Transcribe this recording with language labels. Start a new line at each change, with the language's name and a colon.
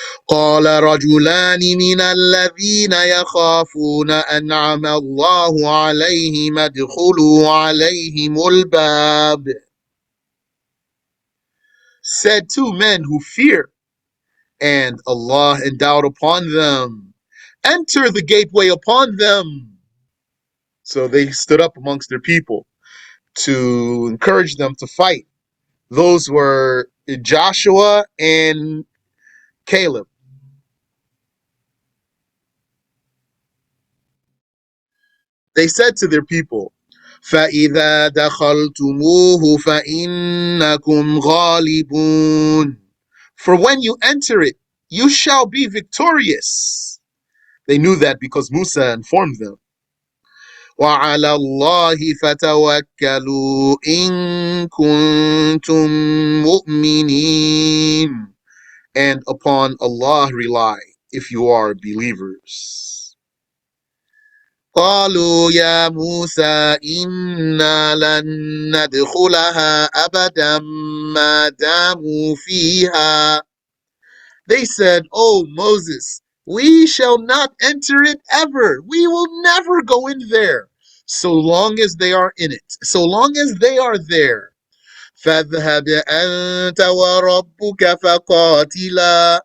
Arabic: قال رجلان من الذين يخافون أنعم الله عليهم ادخلوا عليهم الباب.
English: Said two men who fear, and Allah endowed upon them, enter the gateway upon them. So they stood up amongst their people to encourage them to fight. Those were Joshua and Caleb. They said to their people,
Arabic: فَإِذَا دَخَلْتُمُوهُ فَإِنَّكُمْ غَالِبُونَ.
English: For when you enter it, you shall be victorious. They knew that because Musa informed them.
Arabic: وَعَلَى اللَّهِ فَتَوَكَّلُوا إِن كُنتُم مُؤْمِنِينَ.
English: And upon Allah rely if you are believers.
Arabic: قالوا يا موسى إنا لن ندخلها أبدا ما داموا فيها.
English: They said, "Oh Moses, we shall not enter it ever. We will never go in there, so long as they are in it, so long as they are there."
Arabic: فَاذْهَبْ أَنْتَ وَرَبُّكَ فَقَاتِلَا.